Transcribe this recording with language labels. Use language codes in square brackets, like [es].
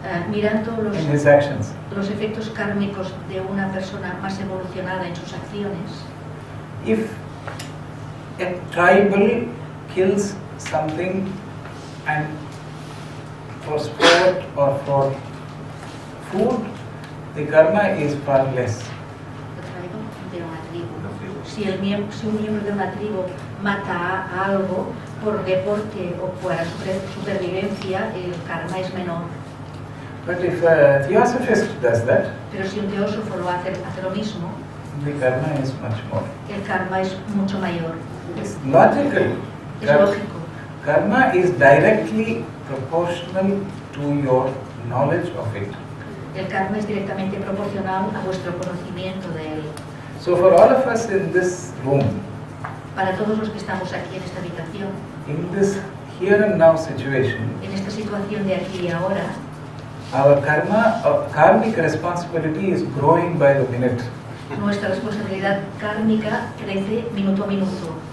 [es] Mirando [en] in his actions, [es] los efectos kármicos de una persona más evolucionada en sus acciones, [en] if a tribal kills something and for sport or for food, the karma is far less. [es] de una tribu. Si un miembro de una tribu mata a algo por deporte o para supervivencia, el karma es menor. [en] But if a theosophist does that, [es] Pero si un teósofo lo hace lo mismo, [en] the karma is much more. [es] el karma es mucho mayor. [en] It's logical. [es] Es lógico. [en] Karma is directly proportional to your knowledge of it. [es] El karma es directamente proporcional a vuestro conocimiento de él. [en] So for all of us in this room, [es] Para todos los que estamos aquí en esta habitación, [en] in this here and now situation, [es] en esta situación de aquí y ahora, [en] our karmic responsibility is growing by the minute. [es] nuestra responsabilidad kármica crece minuto a minuto.